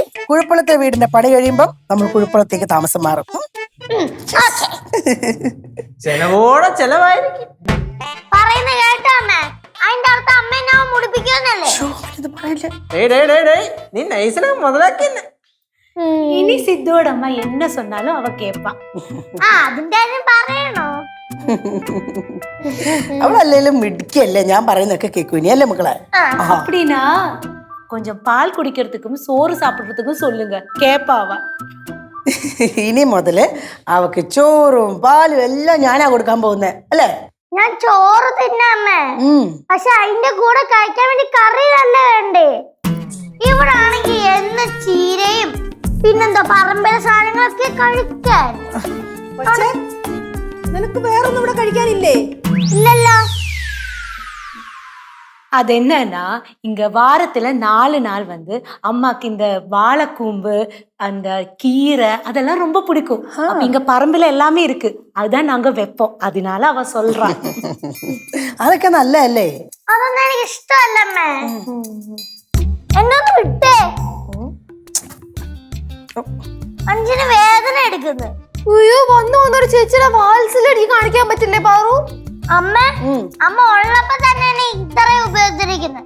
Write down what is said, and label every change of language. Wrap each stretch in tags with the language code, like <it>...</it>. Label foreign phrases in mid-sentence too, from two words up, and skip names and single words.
<ml>കുഴപ്പളത്തെ വീടിന്റെ പണി കഴിയുമ്പം നമ്മൾ കുഴപ്പളത്തേക്ക് താമസം മാറും. ചെലവോടെ ചെലവായിരിക്കും. പറയുന്ന കേട്ടോ അമ്മേ? അതിന്റെ അർത്ഥം അമ്മേനെ അവൻ മുടിപ്പിക്കുമെന്നല്ലേ? ഇത് പറയില്ല. നീ നൈസിനെ മുതലാക്കി.</ml> <ta>இனி சித்தோட அம்மா என்ன சொன்னாலும் அவ கேட்பா.</ta> <ml>അതിന്റെ കാര്യം പറയണോ? അവളല്ലേലും മിടുക്കിയല്ലേ, ഞാൻ പറയുന്നൊക്കെ കേൾക്കും. ഇനി അല്ലേ മക്കളെ?</ml> <ta>அப்படின்னா கொஞ்சம் பால் குடிக்கிறதுக்கும் சோறு சாப்பிடுறதுக்கும் சொல்லுங்க, கேப்பா அவ.</ta> <ml>ഇനി മുതല് അവക്ക് ചോറും പാലും എല്ലാം ഞാനാ കൊടുക്കാൻ പോകുന്നേ അല്ലേ? ഞാൻ ചോറ് തിന്നമ്മേ. പക്ഷെ അതിന്റെ കൂടെ കഴിക്കാൻ വേണ്ടി കറി തന്നെ വേണ്ടേ? ഇവിടെ ആണെങ്കിൽ എന്ന് ചീരയും പിന്നെന്താ പറമ്പിലെ സാധനങ്ങളൊക്കെ കഴിക്കാൻ. നിനക്ക് വേറൊന്നും ഇവിടെ കഴിക്കാനില്ലേ? ഇല്ലല്ലോ.</ml> <ta>அது என்னன்னா இங்க வாரத்துல 4 நாள் வந்து அம்மாக்கு இந்த வாழைக்கூம்பு அந்த கீரை அதெல்லாம் ரொம்ப பிடிக்கும். அப்ப இங்க பரம்புல எல்லாமே இருக்கு, அதுதான் நாங்க வைப்போம். அதனால அவ சொல்றா.</ta> <ml>അതൊക്കെ നല്ലതല്ലേ? അതൊന്നും എനിക്ക് ഇഷ്ടമല്ലമ്മേ. എന്നൊന്ന് വിട്ടേ. അഞ്ചിന് വേദന എടുക്കുന്നു. അയ്യോ, വന്നൊരു ചേച്ചിയുടെ വാത്സല്യം കാണിക്കാൻ പറ്റില്ലേ പാറു? അമ്മ ഉള്ളപ്പോ തന്നെ എന്നെ ഇത്രയും ഉപയോഗിച്ചിരിക്കുന്നു.</ml>